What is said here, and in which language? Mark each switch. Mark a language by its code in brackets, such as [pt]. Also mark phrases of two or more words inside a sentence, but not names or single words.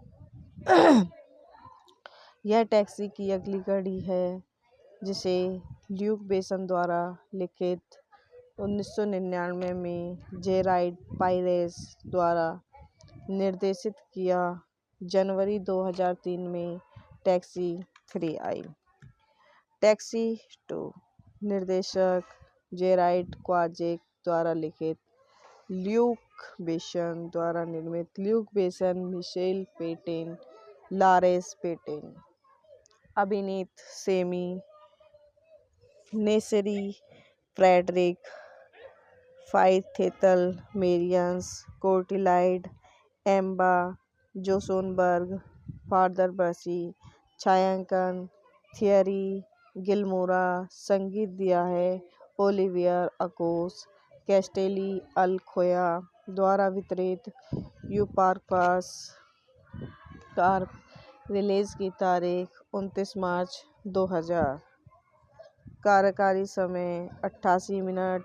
[hi] यह टैक्सी की अगली कड़ी है जिसे ल्यूक बेसन द्वारा लिखित 1999 में जेराइड पायरेस द्वारा निर्देशित किया। जनवरी 2003 में टैक्सी 3 आई। टैक्सी 2 निर्देशक जेराइड क्वाजेक द्वारा लिखित, ल्यूक बेसन द्वारा निर्मित। ल्यूक बेसन, मिशेल पेटेन, लॉरेंस पेटेन। अभिनीत सैमी नेसेरी, फ्रेडरिक फाइथेतल, मेरियन कोटिलाइड, एम्मा जोसोनबर्ग, फादर बर्सी। छायांकन थियरी गिलमोरा। संगीत दिया है ओलिवियर अकोस। कैस्टेली अल-खोया द्वारा वितरित। यूपार्पास कार्प। रिलीज की तारीख 29 मार्च 2000। कार्यकारी समय 88 मिनट।